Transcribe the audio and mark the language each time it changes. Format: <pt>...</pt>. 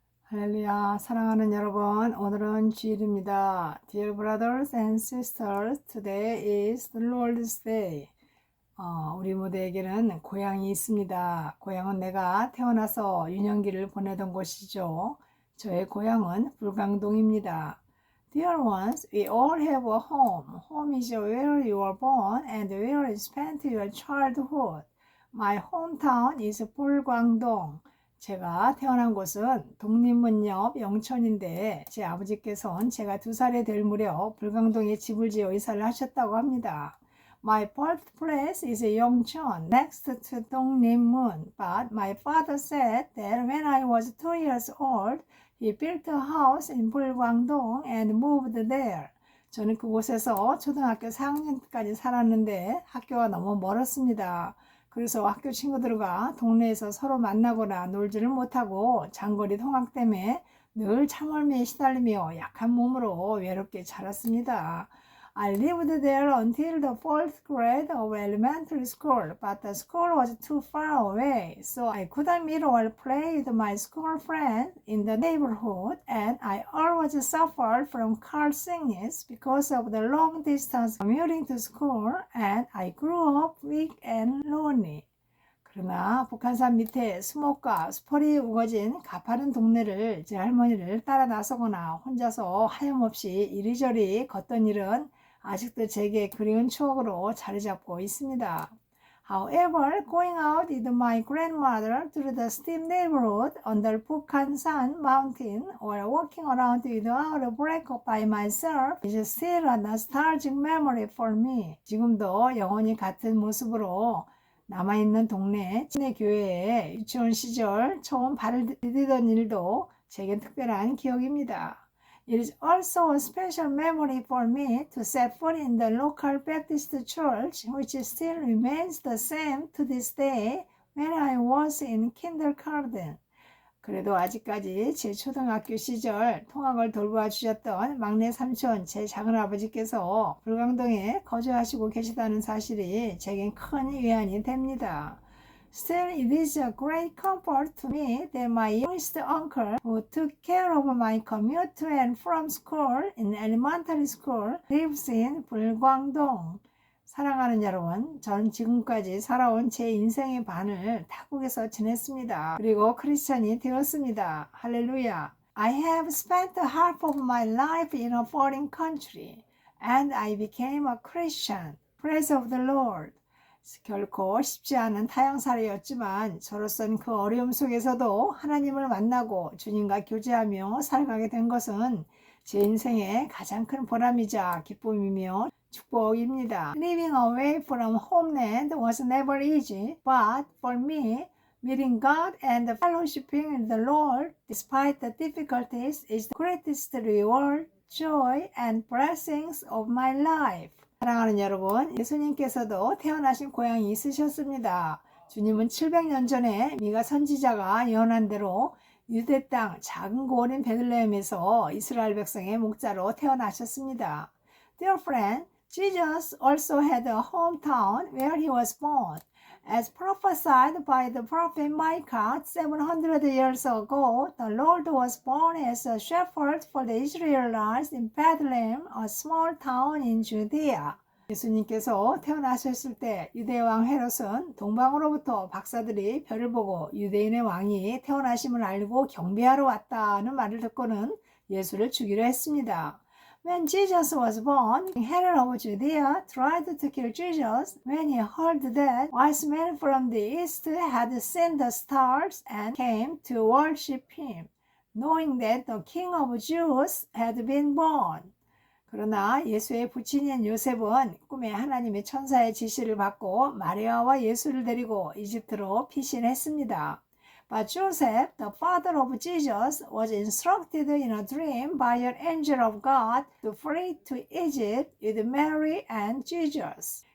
<ko>할렐루야, 사랑하는 여러분, 오늘은 주일입니다.</ko> <en>Dear brothers and sisters, today is the Lord's Day.</en> <ko>우리 모두에게는 고향이 있습니다. 고향은 내가 태어나서 유년기를 보내던 곳이죠. 저의 고향은 불광동입니다.</ko> <en>Dear ones, we all have a home. Home is where you were born and where you spent your childhood. My hometown is 불광동.</en> <ko>제가 태어난 곳은 독립문 옆 영천인데 제 아버지께서는 제가 2살이 될 무렵 불광동에 집을 지어 이사를 하셨다고 합니다.</ko> <en>My birthplace is Yongcheon, next to 독립문, but my father said that when I was 2 years old, he built a house in 불광동 and moved there.</en> <ko>저는 그곳에서 초등학교 4학년까지 살았는데 학교가 너무 멀었습니다. 그래서 학교 친구들과 동네에서 서로 만나거나 놀지를 못하고 장거리 통학 때문에 늘 창월미에 시달리며 약한 몸으로 외롭게 자랐습니다.</ko> <en>I lived there until the 4th grade of elementary school, but the school was too far away, so I couldn't meet or play with my school friends in the neighborhood, and I always suffered from car sickness because of the long distance commuting to school, and I grew up weak and lonely.</en> <ko>그러나 북한산 밑에 수목과 수펄이 우거진 가파른 동네를 제 할머니를 따라 나서거나 혼자서 하염없이 이리저리 걷던 일은 아직도 제게 그리운 추억으로 자리 잡고 있습니다.</ko> <en>However, going out with my grandmother through the steep neighborhood under Bukhansan mountain or walking around without a break by myself is still a nostalgic memory for me.</en> <ko>지금도 영원히 같은 모습으로 남아있는 동네 친해 교회에 유치원 시절 처음 발을 디디던 일도 제겐 특별한 기억입니다.</ko> <en>It is also a special memory for me to set foot in the local Baptist church, which still remains the same to this day when I was in kindergarten.</en> <ko>그래도 아직까지 제 초등학교 시절 통학을 돌보아 주셨던 막내 삼촌 제 작은아버지께서 불광동에 거주하시고 계시다는 사실이 제겐 큰 위안이 됩니다.</ko> <en>Still, it is a great comfort to me that my youngest uncle, who took care of my commute to and from school in elementary school, lives in 불광동.</en> <ko>사랑하는 여러분, 전 지금까지 살아온 제 인생의 반을 타국에서 지냈습니다. 그리고 크리스천이 되었습니다. 할렐루야.</ko> <en>I have spent the half of my life in a foreign country, and I became a Christian. Praise of the Lord.</en> <ko>결코 쉽지 않은 타향살이였지만 저로서는 그 어려움 속에서도 하나님을 만나고 주님과 교제하며 살아가게 된 것은 제 인생의 가장 큰 보람이자 기쁨이며 축복입니다.</ko> <en>Living away from homeland was never easy, but for me, meeting God and fellowshipping with the Lord, despite the difficulties, is the greatest reward, joy, and blessings of my life.</en> <ko>사랑하는 여러분, 예수님께서도 태어나신 고향이 있으셨습니다. 주님은 700년 전에 미가 선지자가 예언한 대로 유대 땅 작은 고을인 베들레헴에서 이스라엘 백성의 목자로 태어나셨습니다.</ko> <en>Dear friend, Jesus also had a hometown where he was born. As prophesied by the prophet Micah 700 years ago, the Lord was born as a shepherd for the Israelites in Bethlehem, a small town in Judea.</en> <ko>예수님께서 태어나셨을 때 유대 왕 헤롯은 동방으로부터 박사들이 별을 보고 유대인의 왕이 태어나심을 알고 경배하러 왔다는 말을 듣고는 예수를 죽이려 했습니다.</ko> <en>When Jesus was born, Herod of Judea tried to kill Jesus when he heard that wise men from the east had seen the stars and came to worship him, knowing that the King of Jews had been born.</en> <ko>그러나 예수의 부친인 요셉은 꿈에 하나님의 천사의 지시를 받고 마리아와 예수를 데리고 이집트로 피신했습니다.</ko> <en>But Joseph, the father of Jesus, was instructed in a dream by an angel of God to flee to Egypt with Mary and Jesus.</en>